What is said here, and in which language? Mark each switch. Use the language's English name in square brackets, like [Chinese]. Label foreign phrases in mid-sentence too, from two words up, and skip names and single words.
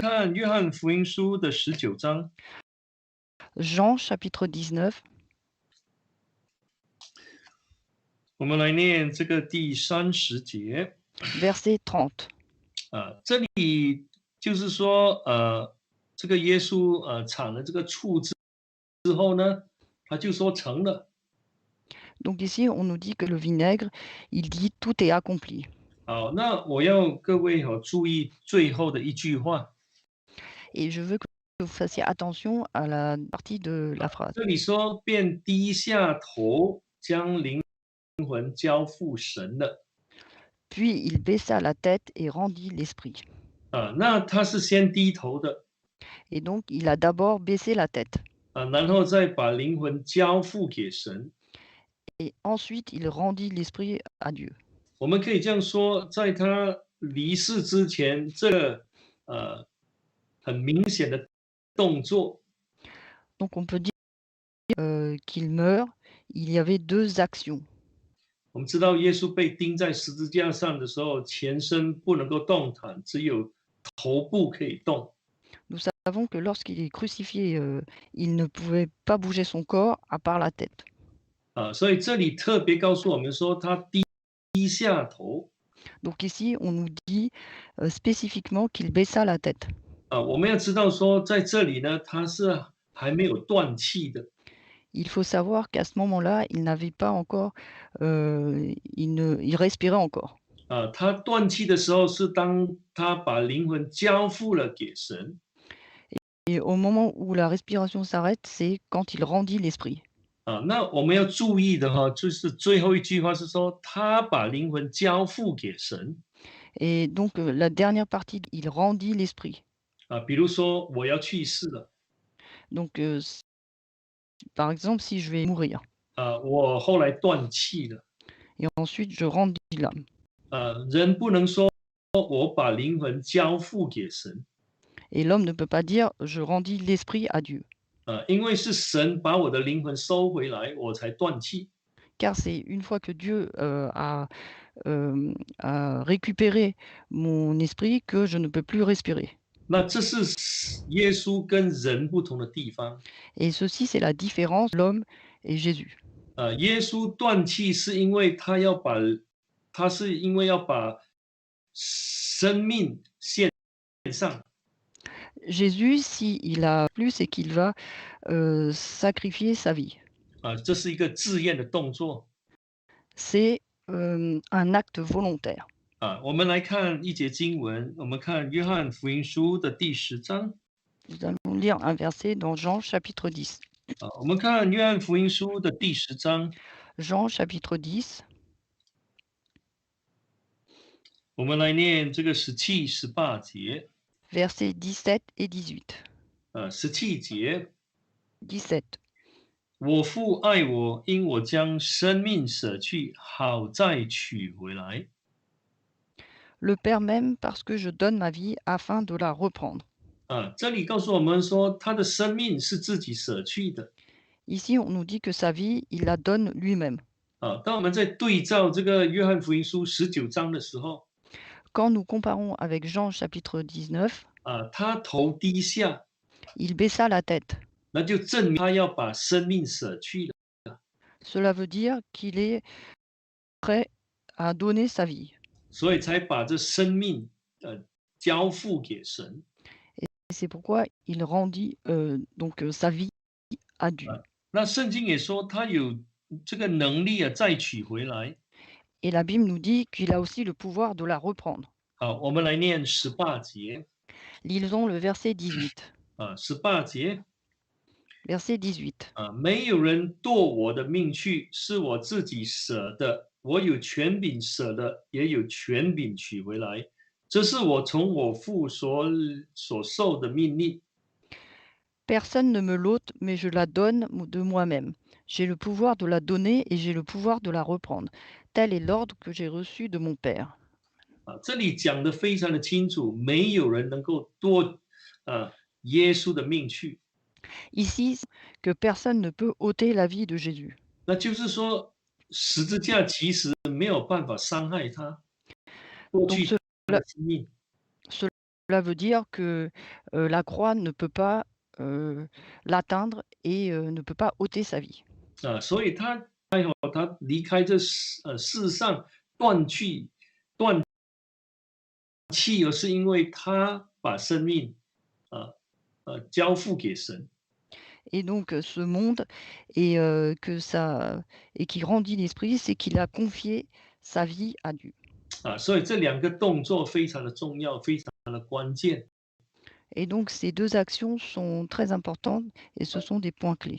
[Chinese] 看约翰福音书的19章。 Jean chapitre 19, 我们来念这个第30节。 verset 30. 这里就是说，这个耶稣产了这个醋之后呢，他就说成了。 [French] Donc ici, on nous dit que le vinaigre, il dit tout est accompli. [Chinese] 好，那我要各位注意最后的一句话。 [French] Et je veux que vous fassiez attention à la partie de la phrase. [Chinese] 这里说便低下头，将灵魂交付神了。 [French] Puis il baissa la tête et rendit l'esprit. [Chinese] 那他是先低头的， [French] Et donc, il a d'abord baissé la tête. [Chinese] 然后再把灵魂交付给神。 [French] Et ensuite, il rendit l'esprit à Dieu. [Chinese] 我们可以这样说，在他离世之前，这个很明显的动作， [French] Donc, on peut dire qu'il meurt. Il y avait deux actions. [Chinese] 我们知道耶稣被钉在十字架上的时候，全身不能够动弹，只有头部可以动。 [French] Nous savons que lorsqu'il est crucifié, il ne pouvait pas bouger son corps à part la tête. [Chinese] 所以这里特别告诉我们说，他低下头。 [French] Donc ici, on nous dit spécifiquement qu'il baissa la tête. [Chinese] 我们要知道说，在这里呢，他是还没有断气的。 [French] Il faut savoir qu'à ce moment-là, il n'avait pas encore, il respirait encore. [Chinese] 他断气的时候是当他把灵魂交付了给神。 [French] Et au moment où la respiration s'arrête, c'est quand il rendit l'esprit. [Chinese] 那我们要注意的哈，就是最后一句话是说，他把灵魂交付给神 [French] Et donc la dernière partie, il rendit l'esprit. [Chinese] 比如说我要去世了 [French] Donc par exemple, si je vais mourir [Chinese] 我后来断气了 [French] et ensuite je rendis l'âme. [Chinese] 人不能说我把灵魂交付给神 [French] Et l'homme ne peut pas dire je rendis l'esprit à Dieu, [Chinese] 因为是神把我的灵魂收回来，我才断气 [French] car c'est une fois que Dieu a récupéré mon esprit que je ne peux plus respirer. [Chinese] 那这是耶稣跟人不同的地方 [French] Et ceci, c'est la différence de l'homme et Jésus. [Chinese] 耶稣断气是因为他是因为要把生命献上 [French] Jésus, s'il a plus, c'est qu'il va sacrifier sa vie. [Chinese] 这是一个自愿的动作 [French] C'est un acte volontaire. [Chinese] 我们来看一节经文，我们看约翰福音书的第10章 [French] Nous allons lire un verset dans Jean chapitre 10. [Chinese] 我们看约翰福音书的第10章， Jean chapitre 10, 我们来念这个17、18节。 versets 17 et 18. 17 节， 17. 我父爱我，因我将生命舍去，好再取回来。 [French] Le Père m'aime parce que je donne ma vie afin de la reprendre. [Chinese] 这里告诉我们说，他的生命是自己舍去的。 [French] Ici, on nous dit que sa vie, il la donne lui-même. [Chinese] 当我们在对照这个约翰福音书19章的时候， [French] Quand nous comparons avec Jean chapitre 19, [Chinese] 他头低下， [French] il baissa la tête. [Chinese] 那就证明他要把生命舍去了。 [French] Cela veut dire qu'il est prêt à donner sa vie. [Chinese] 所以才把这生命交付给神。 [French] Et c'est pourquoi il rendit donc sa vie à Dieu. [Chinese] 那圣经也说他有这个能力再取回来。 [French] Et la Bible nous dit qu'il a aussi le pouvoir de la reprendre. [Chinese] 我们来念18节。 [French] Lisons le verset 18. [Chinese] 18 节。 Verset 18. 没有人夺我的命去，是我自己舍的。我有权柄舍的，也有权柄取回来。这是我从我父所受的命令。 [French] Personne ne me l'ôte, mais je la donne de moi-même. J'ai le pouvoir de la donner et j'ai le pouvoir de la reprendre. Tel est l'ordre que j'ai reçu de mon Père. [Chinese] 这里讲得非常的清楚，没有人能够夺耶稣的命去。 [French] Ici, que personne ne peut ôter la vie de Jésus. [Chinese] 那就是说，十字架其实没有办法伤害他，夺 Donc 去他的生命。 [French] cela veut dire que la croix ne peut pas l'atteindre et ne peut pas ôter sa vie. [Chinese] 所以他离开这世上断气，而是因为他把生命交付给神。 [French] Et donc ce monde et qui rendit l'esprit, c'est qu'il a confié sa vie à Dieu. [Chinese] 所以这两个动作非常的重要，非常的关键。 [French] Et donc ces deux actions sont très importantes et ce sont des points clés.